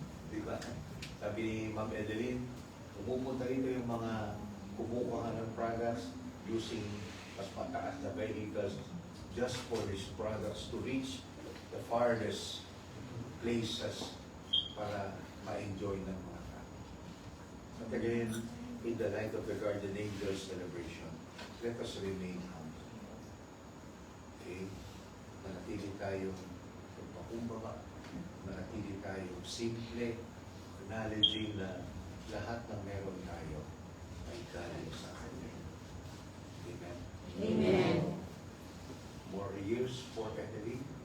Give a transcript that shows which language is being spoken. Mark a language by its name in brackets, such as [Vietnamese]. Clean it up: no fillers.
[Filipino] Diba? Sabi ni Ma'am Edeline, pumupunta rito yung mga kumukuha ng products using mas mataas na vehicles [English] just for these products to reach the farthest places [Filipino] para ma-enjoy ng mga tao. [English] Again, in the light of the guardian angel celebration, let us remain humble. Okay? [Filipino] Manatili tayong magpakumbaba, manatili tayong simple, acknowledging na lahat ng meron tayo ay galing sa Kanya. [English] Amen. Amen. More years for Catholic.